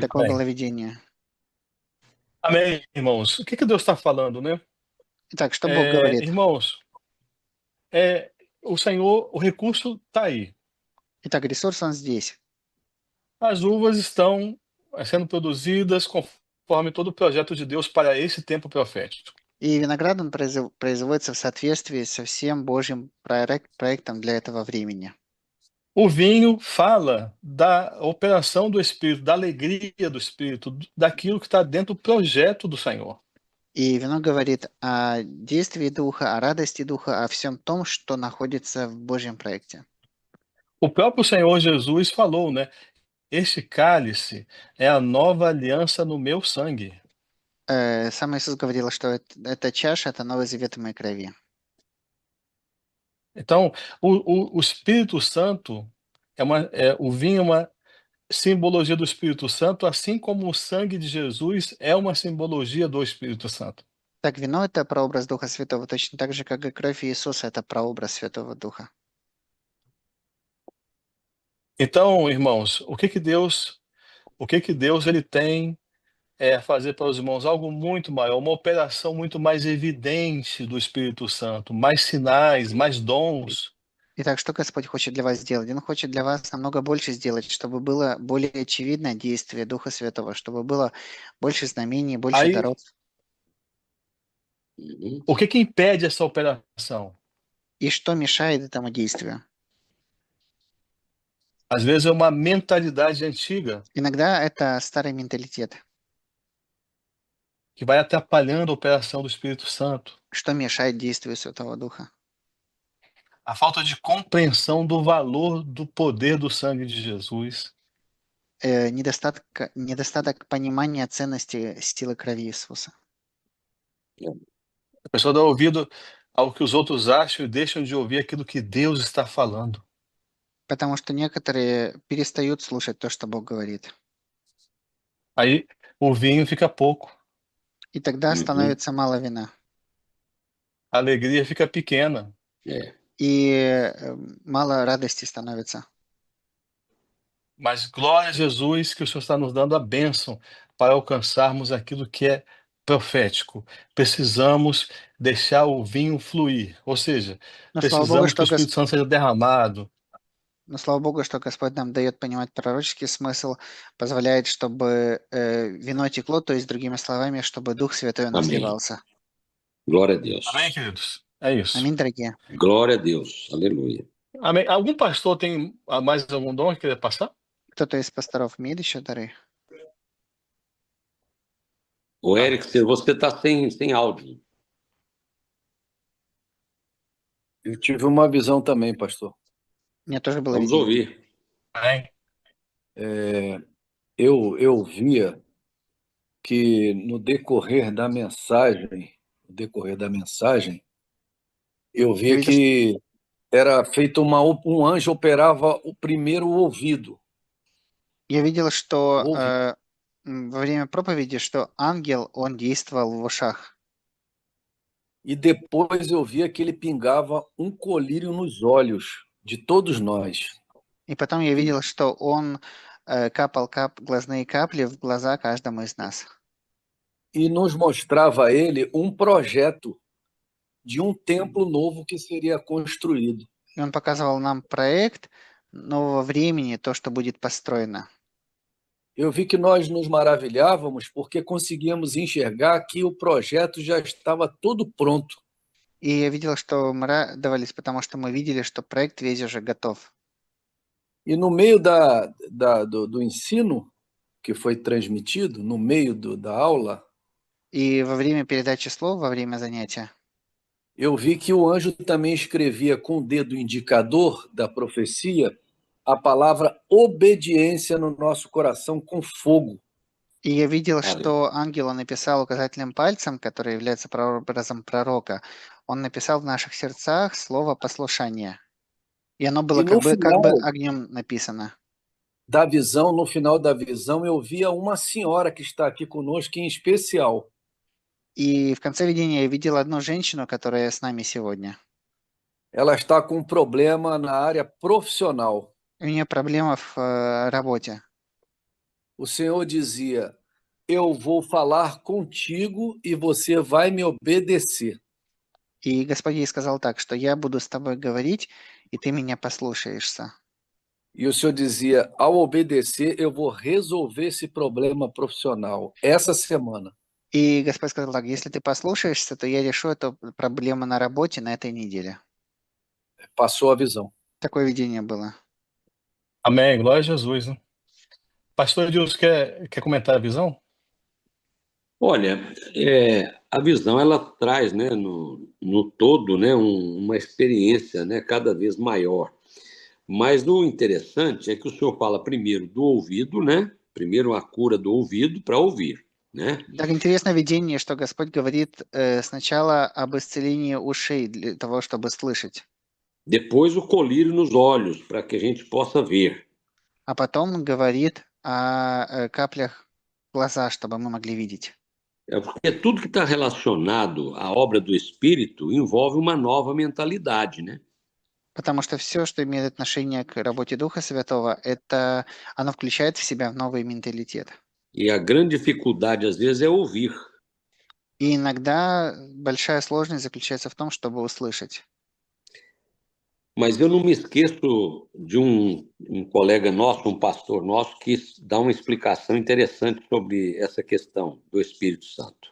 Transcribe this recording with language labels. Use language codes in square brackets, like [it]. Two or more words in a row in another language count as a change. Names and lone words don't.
[ru] Такое было видение. [pt] Amém, irmãos. O que Deus está falando, né? [ru] Итак, что Бог говорит? [pt] Irmãos, o Senhor, o recurso está aí. [ru] Итак, ресурс, он здесь. [pt] As uvas estão sendo produzidas conforme todo o projeto de Deus para esse tempo profético. [ru] И виноград, он производится в соответствии со всем Божьим проектом для этого времени. [pt] O vinho fala da operação do Espírito, da alegria do Espírito, daquilo que está dentro do projeto do Senhor. [ru] И вино говорит о действии Духа, о радости Духа, о всем том, что находится в Божьем проекте. [pt] O próprio Senhor Jesus falou, né? Este cálice é a nova aliança no meu sangue. [ru] Сам Иисус говорил, что эта чаша – это Новый Завет в моей крови. [pt] Então, o Espírito Santo o vinho é uma simbologia do Espírito Santo, assim como o sangue de Jesus é uma simbologia do Espírito Santo. [ru] Так, вино – это прообраз Духа Святого, точно так же, как и кровь Иисуса – это прообраз Святого Духа. [pt] Então, irmãos, o que que Deus ele tem a fazer para os irmãos? Algo muito maior, uma operação muito mais evidente do Espírito Santo, mais sinais, mais dons. [ru] Итак, что Господь хочет для вас сделать? Он хочет для вас намного больше сделать, чтобы было более очевидное действие Духа Святого, чтобы было больше знамений, больше [pt] Aí, [ru] даров. Uhum. [pt] o que que impede essa operação? [ru] И что mешает этому действию? [pt] Às vezes é uma mentalidade antiga [ru] Иногда это старый менталитет. [pt] que vai atrapalhando a operação do Espírito Santo. [ru] Что мешает действию Святого Духа? [pt] A falta de compreensão do valor do poder do sangue de Jesus. [ru] Недостаток понимания ценности силы крови Иисуса. [pt] A pessoa dá ouvido ao que os outros acham e deixam de ouvir aquilo que Deus está falando. [ru] Потому что некоторые перестают слушать то, что Бог говорит. [pt] Aí o vinho fica pouco, [ru] И тогда Uhum. становится мало вина. [pt] a alegria fica pequena. É. [ru] И мало радости становится. [pt] Mas glória a Jesus que o Senhor está nos dando a bênção para alcançarmos aquilo que é profético. Precisamos deixar o vinho fluir, ou seja, [ru] Но слава Богу, [pt] precisamos que o [ru] что [pt] Espírito Santo seja derramado. [ru] Но слава Богу, что Господь нам дает понимать пророческий смысл, позволяет, чтобы вино текло, то есть, другими словами, чтобы Дух Святой у нас [pt] Amém. [ru] сливался. [pt] Glória a Deus. Amém, queridos? É isso. [ru] Аминь, дорогие. [pt] Glória a Deus. Aleluia. Amém. Algum pastor tem mais algum dom que queria passar? [ru] Кто-то из пасторов имеет еще дары? [pt] Ô, Eric, você está sem áudio. Eu tive uma visão também, pastor. [ru] Мне тоже было [pt] Vamos [ru] видение. [pt] ouvir. Amém. Eu via que no decorrer da mensagem, eu via [ru] Видишь? [pt] que era feito um anjo operava o primeiro ouvido. [ru] Я видел, что [pt] Ouvi. [ru] во время проповеди, что ангел, он действовал в ушах. [pt] E depois eu via que ele pingava um colírio nos olhos de todos nós. [ru] И потом я видел, что он капал глазные капли в глаза каждому из нас. [pt] E nos mostrava a ele um projeto de um templo novo que seria construído. [ru] И он показывал нам проект нового времени, то, что будет построено. [pt] Eu vi que nós nos maravilhávamos porque conseguíamos enxergar que o projeto já estava todo pronto. [ru] И я видел, что мы радовались, потому что мы видели, что проект весь уже готов. [pt] E no meio do ensino que foi transmitido, no meio da aula, [ru] И во время передачи слов, во время занятия, [pt] eu vi que o anjo também escrevia com o dedo indicador da profecia a palavra obediência no nosso coração com fogo. [ru] и я видел, Аллилуйя. что ангел он написал указательным пальцем, который является прообразом пророка, он написал в наших сердцах слово послушание. И оно было И ну как бы [pt] final- [ru] огнем написано. [pt] No final da visão, eu via uma senhora que está aqui conosco em especial. [ru] И в конце видения я видел одну женщину, которая с нами сегодня. [pt] Ela está com um problema na área profissional. [ru] У нее проблема в работе. [pt] O Senhor dizia: eu vou falar contigo e você vai me obedecer. [ru] И Господь ей сказал так, что я буду с тобой говорить, и ты меня послушаешься. [pt] E o Senhor dizia: ao obedecer, eu vou resolver esse problema profissional essa semana. [ru] И Господь сказал так: если ты послушаешься, то я решу эту проблему на работе на этой неделе. [pt] Passou a visão. [ru] Такое видение было. [pt] Amém. Glória a Jesus, né? Pastor Edilson, quer comentar a visão? Olha, a visão ela traz, né, no todo, né, uma experiência, né, cada vez maior. Mas o interessante é que o senhor fala primeiro do ouvido, né? Primeiro a cura do ouvido para ouvir, né? [ru] Так интересно видение, что Господь говорит сначала об исцелении ушей для того, чтобы слышать, [pt] Depois o colírio nos olhos para que a gente possa ver. [ru] а потом говорит о каплях в глаза, чтобы мы могли видеть. [pt] É porque tudo que está relacionado à obra do Espírito envolve uma nova mentalidade, né? [ru] Потому что все, что имеет отношение к работе Духа Святого, оно включает в себя новый менталитет. [pt] E a grande dificuldade às vezes é ouvir. [ru] И иногда большая сложность заключается в том, чтобы услышать. [pt] Mas eu não me esqueço de um colega nosso, um pastor nosso, que dá uma explicação interessante sobre essa questão do Espírito Santo.